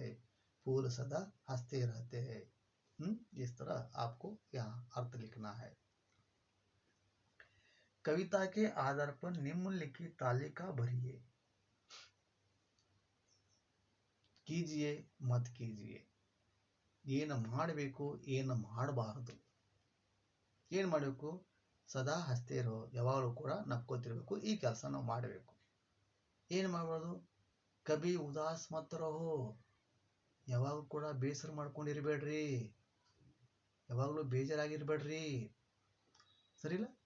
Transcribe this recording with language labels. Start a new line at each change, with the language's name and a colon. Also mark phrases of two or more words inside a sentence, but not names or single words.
Hindi: फूल सदा हंसते रहते हैं. इस तरह आपको यहाँ अर्थ लिखना है. कविता के आधार पर निम्नलिखित तालिका भरिए. कीजिए मत कीजिए.
Kannada: ಏನು ಮಾಡಬೇಕು, ಏನು ಮಾಡಬಾರದು. ಏನು ಮಾಡಬೇಕು?
Hindi: सदा हंसते रहो,
Kannada: ಯಾವಾಗಲೂ ಕೂಡ ನಕ್ಕೋತಿರ್ಬೇಕು. ಈ ಕೆಲಸ ನಾವು ಮಾಡಬೇಕು. ಏನು ಮಾಡಬಾರ್ದು?
Hindi: कभी उदास मत रहो,
Kannada: ಯಾವಾಗಲೂ ಕೂಡ ಬೇಸರ ಮಾಡ್ಕೊಂಡಿರ್ಬೇಡ್ರಿ, ಯಾವಾಗಲೂ ಬೇಜಾರಾಗಿರ್ಬೇಡ್ರಿ, ಸರಿಲ್ಲ.